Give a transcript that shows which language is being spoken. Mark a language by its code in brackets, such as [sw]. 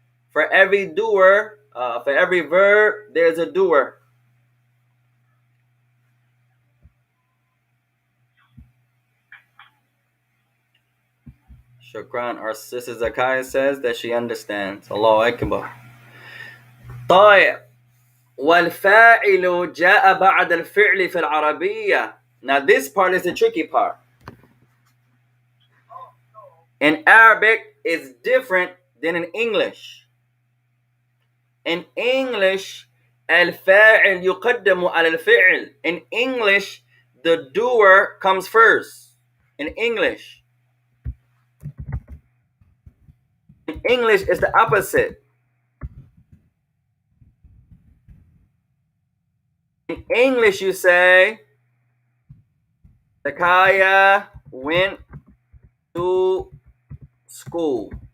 [en] For every doer, for every verb, there's a doer. Shukran. Our sister Zakaya says that she understands. Allahu Akbar. [ar] طيب. والفاعل جاء بعد الفعل في العربية. [en] Now this part is the tricky part. In Arabic, it's different than in English. In English, [ar] الفاعل يقدم على الفعل. [en] In English, the doer comes first. In English, it's the opposite. In English, you say, Zakaya went to school.